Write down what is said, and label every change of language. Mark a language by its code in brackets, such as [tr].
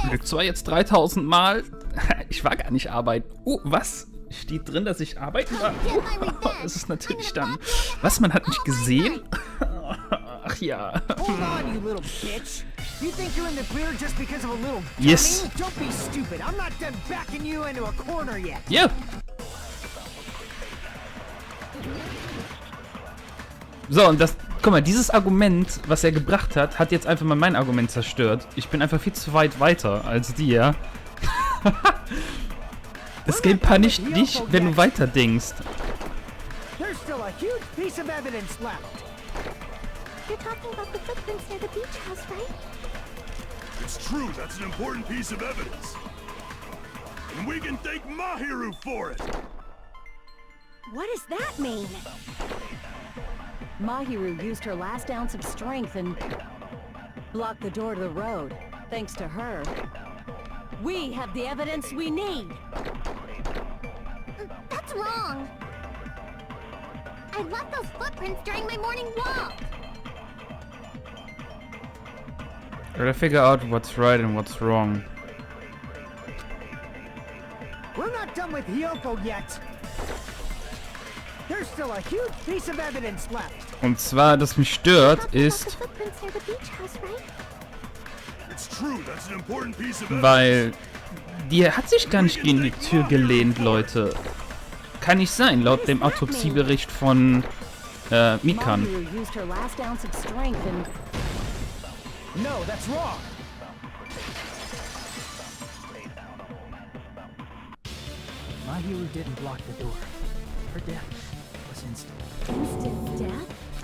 [de] zurück zwar jetzt 3000 Mal, ich war gar nicht arbeiten. Oh, was? Steht drin, dass ich arbeiten war? Das ist natürlich dann... Was, man hat mich gesehen? Ach ja. [en] Hold on, you little bitch. You think you're in the clear just because of a little gummy? Yes. Don't be stupid. I'm not done backing you into a corner yet. [de] Ja. So, und das... Guck mal, dieses Argument, was er gebracht hat, hat jetzt einfach mal mein Argument zerstört. Ich bin einfach viel zu weit weiter als die, ja. Das Game punisht dich, wenn du weiter denkst. [en] There's still a huge piece of evidence left. You're talking about the footprints near the beach house, right? It's true, that's an important piece of evidence. And we can thank Mahiru for it! What does that mean? Mahiru used her last ounce of strength and blocked the door to the road. Thanks to her, we have the evidence we need. That's wrong. I left those footprints during my morning walk. Gotta figure out what's right and what's wrong. We're not done with Hyoko yet. There's still a huge piece of evidence left. [de] Und zwar, das mich stört, [en] Talking about the [de] ist, [en] footprints near the beach house, right? It's true, that's an important piece of evidence. [de] weil die hat sich gar nicht gegen die Tür gelehnt, Leute. Kann nicht sein, laut dem Autopsiebericht von Mikan. [en] Mahiru used her last ounce of strength and No, that's wrong. Mahiru didn't block the door. Her death was instant. Instant death?